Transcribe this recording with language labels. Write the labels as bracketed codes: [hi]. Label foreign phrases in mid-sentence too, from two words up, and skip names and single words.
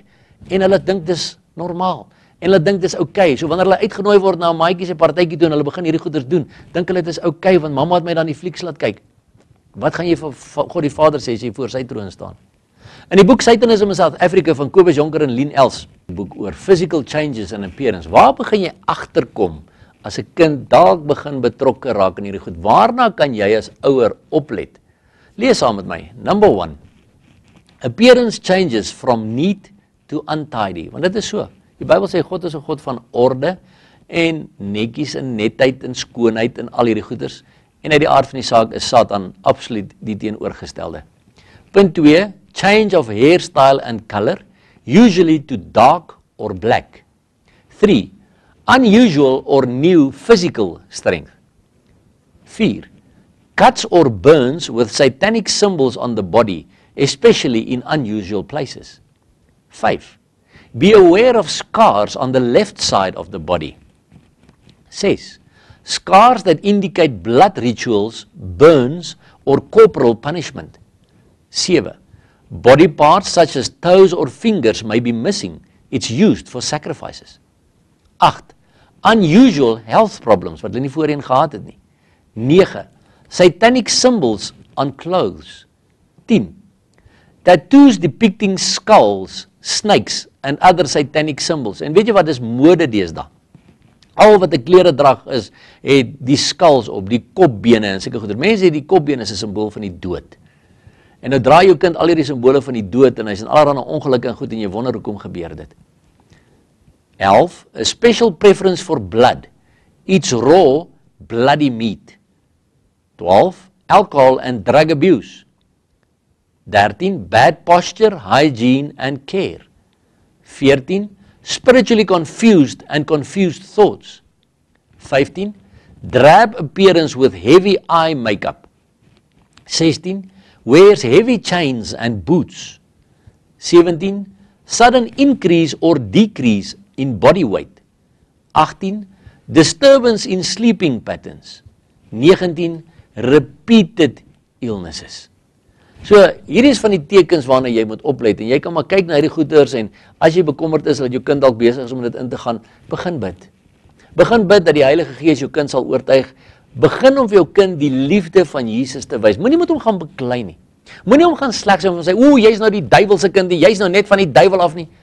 [af] En hulle dink dis normaal. En hulle dink dis okay. So wanneer hulle uitgenooi word na 'n maatjie se partytjie toe en hulle begin hierdie goeders doen, dink hulle dis okay want mamma het my dan die flieks laat kyk. Wat gaan jy vir God die Vader sê as jy voor sy troon staan? In die boek [en] Satanism in South Africa [af] van Kobus Jonker en Lien Els, boek oor [en] physical changes in appearance. [af] Waar begin jy agterkom as 'n kind dalk begin betrokke raak in hierdie goed? Waarna kan jy as ouer oplet? Lees saam met my. Number 1. [en] Appearance changes from neat to untidy. [af] Want dit is so. Die Bybel sê God is 'n God van orde en netjies en netheid en skoonheid en al hierdie goeders. En uit die aard van die saak is Satan absoluut die teenoorgestelde. Punt 2. [en] Change of hairstyle and color, usually to dark or black. 3. Unusual or new physical strength. 4. Cuts or burns with satanic symbols on the body, especially in unusual places. 5. Be aware of scars on the left side of the body. 6. Scars that indicate blood rituals, burns, or corporal punishment. 7. Body parts such as toes or fingers may be missing. It's used for sacrifices. 8. Unusual health problems, [af] wat hulle nie voorheen gehad het nie. 9. [en] Satanic symbols on clothes. 10. Tattoos depicting skulls, snakes, and other satanic symbols. [af] En weet jy wat, dis mode deesdae. Al wat 'n kleredrag is, het die skuls op, die kopbene en sulke goeie. Mense het die kopbene as 'n simbool van die dood. En nou draai jou kind al hierdie simbole van die dood en hy's in allerlei ongelukke en goed en jy wonder hoekom gebeur dit. 11. [en] A special preference for blood. Eats raw, bloody meat. 12. Alcohol and drug abuse. 13. Bad posture, hygiene and care. 14. Spiritually confused and confused thoughts. 15. Drab appearance with heavy eye makeup. 16. Wears heavy chains and boots. 17. Sudden increase or decrease in body weight. 18. Disturbance in sleeping patterns. 19. Repeated illnesses. [af] So, hierdie is van die tekens waarna jy moet oplet en jy kan maar kyk na hierdie goeders en as jy bekommerd is dat jou kind dalk besig is om dit in te gaan, begin bid. Begin bid dat die Heilige Gees jou kind sal oortuig. Begin om vir jou kind die liefde van Jesus te wys. Moenie met hom gaan beklei nie. Moenie hom gaan sleg sê en sê, jy's nou die duiwelse kind, jy's nou net van die duiwel af nie.